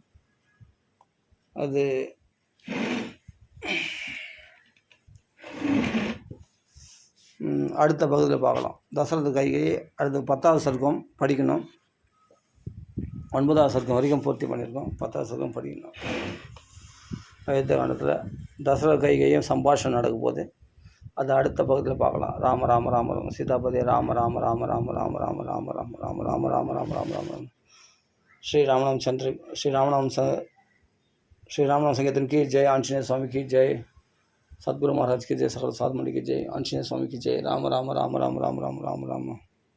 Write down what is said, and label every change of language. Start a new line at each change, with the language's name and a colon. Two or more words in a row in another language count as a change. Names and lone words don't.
Tamil: அது அடுத்த பகுதியில் பார்க்கலாம். தசரத கைகையை அடுத்து 10வது சர்க்கம் படிக்கணும். 9வது சர்க்கம் வரைக்கும் பூர்த்தி பண்ணியிருக்கோம். 10வது சர்க்கம் படிக்கணும். அயோத்தியா காண்டத்தில் தசரத கைகையும் சம்பாஷணை நடக்கும் போது அது அடுத்த பகுதியில் பார்க்கலாம்.
Hindi: ராம ராம ராம ராம சீதாபதி ராம ராம ராம ராம ராம ராம ராம ராம ராம ராம ராம ராம ராம ராம ராம ஸ்ரீராமநாம் संगीतन की जय. आंजनेय स्वामी की जय. सतगुरु महाराज की जय. सकल साधु मंडली की जय. आंजनेय स्वामी की जय. राम राम राम राम राम राम राम राम